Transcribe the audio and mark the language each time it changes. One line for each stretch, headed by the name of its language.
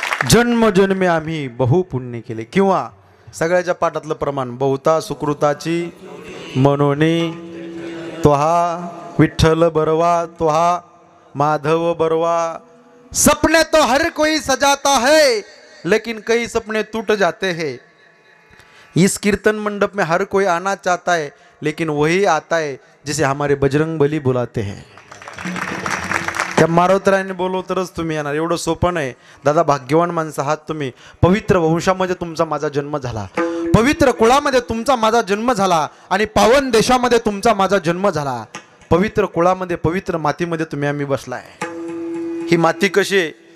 Marathi: जन्मजन्मी आम्ही बहु पुण्य केले. किंवा सगळ्याच्या पाठातलं प्रमाण बहुता सुकृताची मनोनी तो हा विठ्ठल बरवा तो हा माधव बरवा.
Hindi: सपने तो हर कोई सजाता है लेकिन कई सपने टूट जाते हैं. इस कीर्तन मंडप में हर कोई आना चाहता है लेकिन वही आता है जिसे हमारे बजरंग बली बुलाते हैं.
Marathi: त्या मारोतराने बोलव तरच तुम्ही येणार. एवढं सोपं नाही दादा. भाग्यवान माणसं आहात तुम्ही. पवित्र वंशामध्ये तुमचा माझा जन्म झाला, पवित्र कुळामध्ये तुमचा माझा जन्म झाला आणि पावन देशामध्ये तुमचा माझा जन्म झाला. पवित्र कुळामध्ये पवित्र मातीमध्ये तुम्ही आम्ही बसलाय. ही माती कशी आहे?